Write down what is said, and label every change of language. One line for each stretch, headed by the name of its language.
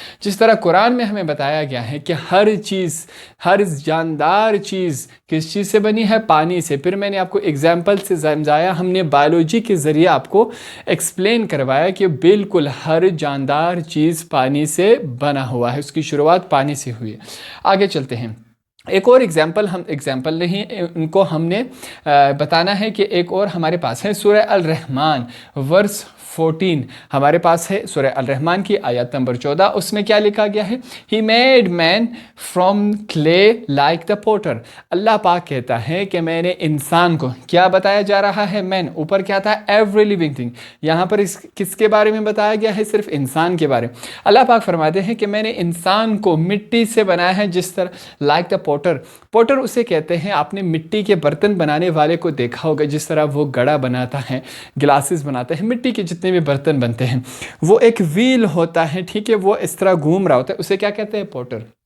Urdu: جس طرح قرآن میں ہمیں بتایا گیا ہے کہ ہر چیز، ہر جاندار چیز کس چیز سے بنی ہے؟ پانی سے۔ پھر میں نے آپ کو ایگزامپل سے سمجھایا، ہم نے بایولوجی کے ذریعے آپ کو ایکسپلین کروایا کہ بالکل ہر جاندار چیز پانی سے بنا ہوا ہے، اس کی شروعات پانی سے ہوئی ہے۔ آگے چلتے ہیں، ایک اور ایگزامپل نہیں، ان کو ہم نے بتانا ہے کہ ایک اور ہمارے پاس ہے، سورہ الرحمن ورس 14 ہمارے پاس ہے سورہ الرحمن کی آیت نمبر 14. اس میں کیا لکھا گیا ہے؟
English: He made man from clay like the potter.
Urdu: اللہ پاک کہتا ہے کہ میں نے انسان کو، کیا بتایا جا رہا ہے؟ مین، اوپر کیا تھا؟
English: Every living thing.
Urdu: یہاں پر کس کے بارے میں بتایا گیا ہے؟ صرف انسان کے بارے میں. اللہ پاک فرماتے ہیں کہ میں نے انسان کو مٹی سے بنایا ہے، جس طرح
English: Like the potter.
Urdu: پوٹر اسے کہتے ہیں، آپ نے مٹی کے برتن بنانے والے کو دیکھا ہوگا، جس طرح وہ گڑا بناتا ہے، گلاسز بناتا ہے، مٹی کے جتنے بھی برتن بنتے ہیں، وہ ایک ویل ہوتا ہے، ٹھیک ہے، وہ اس طرح گھوم رہا ہوتا ہے، اسے کیا کہتے ہیں؟ پوٹر.